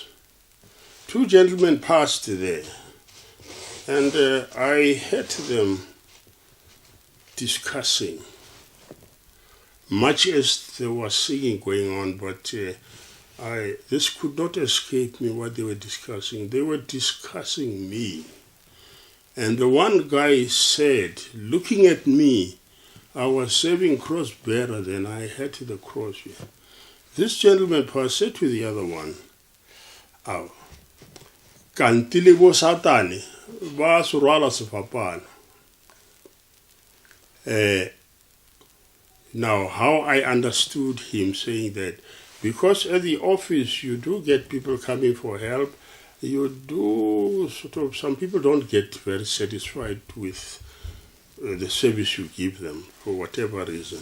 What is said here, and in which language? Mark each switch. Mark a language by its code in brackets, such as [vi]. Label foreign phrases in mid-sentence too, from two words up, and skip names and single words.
[en] Two gentlemen passed there, and I heard them discussing, much as there was singing going on, but this could not escape me what they were discussing. They were discussing me. And the one guy said, looking at me, I was serving cross bearer then, I had the cross here. This gentleman said to the other one, "Aw, [tn] kantile bo satane, ba surwala sefapana." [en] Now, how I understood him saying that, because at the office you do get people coming for help, you do some people don't get very satisfied with the service you give them for whatever reason.